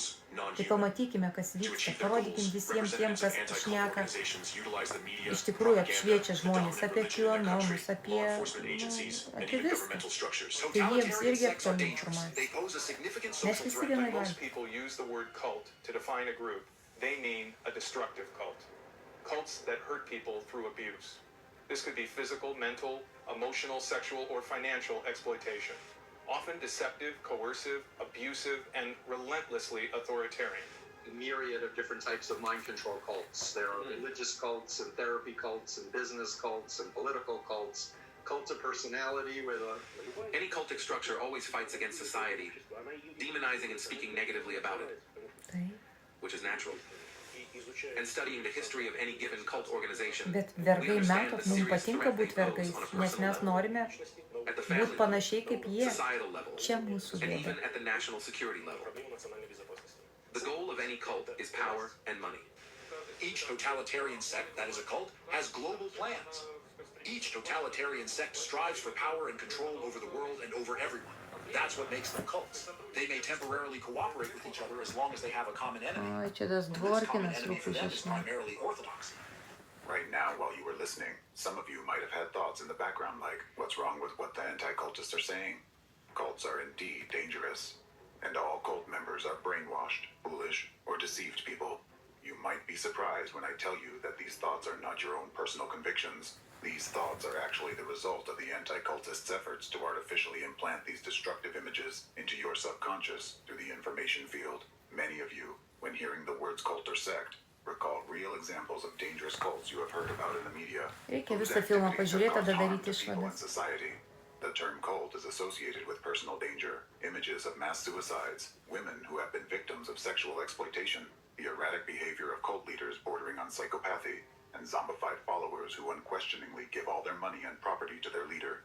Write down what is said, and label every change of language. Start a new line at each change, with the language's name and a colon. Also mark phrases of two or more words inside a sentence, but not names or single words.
Lithuanian: Tai pamatykime, kas vyksta. Parodykim visiems tiem, kas šneka, iš tikrųjų apšviečia žmonės apie QAnonus, apie viską. Tai jiems irgi aktuali informacija. Mes visi vienai valgyti.
English: They mean a destructive cult. Cults that hurt people through abuse. This could be physical, mental, emotional, sexual, or financial exploitation. Often deceptive, coercive, abusive, and relentlessly authoritarian. A myriad of different types of mind control cults. There are religious cults and therapy cults and business cults and political cults. Cults of personality where Any cultic structure always fights against society, demonizing and speaking negatively about it. Which is natural. And studying the history of any given cult organization.
Lithuanian: Bet vergai matot, mums patinka būti vergais, nes mes norime būti panašiai kaip jie. Čia mūsų
English: and
Lithuanian: bėda.
English: even at the national security level. The goal of any cult is power and money. Each totalitarian sect that is a cult has global plans. Each totalitarian sect strives for power and control over the world and over everyone. That's what makes them cults. They may temporarily cooperate with each other as long as they have a common enemy.
Lithuanian: Oi, čia tas
English: This common
Lithuanian: Dvorkinas
English: enemy for them is
Lithuanian: rūpišiškai.
English: primarily orthodoxy. Right now, while you were listening, some of you might have had thoughts in the background like, what's wrong with what the anti-cultists are saying? Cults are indeed dangerous, and all cult members are brainwashed, foolish, or deceived people. You might be surprised when I tell you that these thoughts are not your own personal convictions. These thoughts are actually the result of the anti-cultists' efforts to artificially implant these destructive images into your subconscious through the information field. Many of you, when hearing the words cult or sect, recall real examples of dangerous cults you have heard about in the media.
Lithuanian: Reikia
English: whose
Lithuanian: visą filmą
English: activities
Lithuanian: pažiūrėti,
English: have
Lithuanian: tada
English: caused harm
Lithuanian: daryti
English: to people in
Lithuanian: išvadas.
English: society. The term cult is associated with personal danger, images of mass suicides, women who have been victims of sexual exploitation, the erratic behavior of cult leaders bordering on psychopathy, and zombified followers who unquestioningly give all their money and property to their leader.